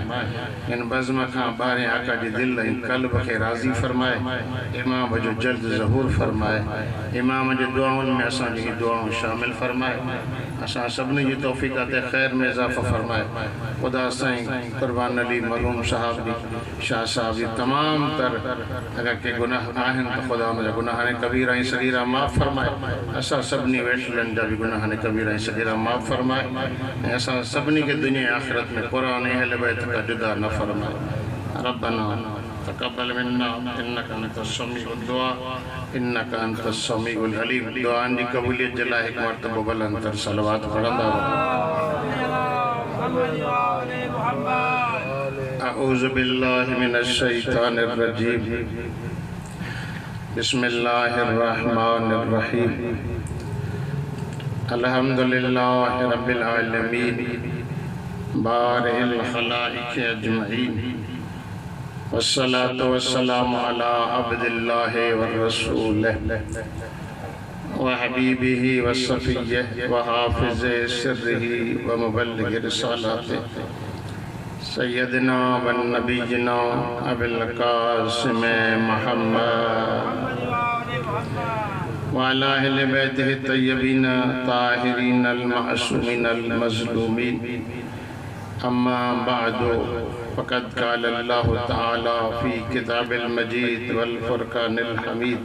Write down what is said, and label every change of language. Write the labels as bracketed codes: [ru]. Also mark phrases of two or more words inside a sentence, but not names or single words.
[sd] हिन बज़्म खां ॿाहिरि आका जी दिलि ऐं क़ल्ब खे राज़ी फरमाए। इमाम जो जल्द ज़हूर फरमाए। इमाम जे दुआउनि में असांजी दुआऊं शामिल फरमाए। असां सभिनी जी तौफ़ीक़ात ख़ैर में इज़ाफ़ो फरमाए। खुदा साईं कुर्बान अली मरहूम साहब जी शाह साहब जी तमाम तर अगर के गुनाह आहिनि तो खुदा उनजा गुनाह ने कबीरा ऐं सगीरा माफ़ फरमाए। असां सभिनी वेठलनि जा भी गुनाह ने कबीरा ऐं सगीरा माफ़ फरमाए ऐं असां सभिनी खे दुनिया आख़िरत में क़ुरान ऐं अहले बैत का जुदा न फरमाए। [ar] ربنا تقبل منا إنك أنت سميع الدعاء إنك أنت السميع العليم. [sd] दुआनि जी क़बूलियत जे लाइ हिकु मरतबो बुलंद तर सलवात पढ़ंदा रहो। [ar] أعوذ بالله من الشيطان الرجيم. بسم الله الرحمن الرحيم. الحمد لله رب العالمين باري الخلائق أجمعين والصلاة والسلام على عبد الله ورسوله وحبيبه وصفيه وحافظ سره ومبلغ رسالته سيدنا ونبينا أبو القاسم محمد وعلى أهل بيته الطيبين الطاهرين المعصومين المظلومين. أما بعد فقد قال الله تعالى في الكتاب المجيد والفرقان الحميد.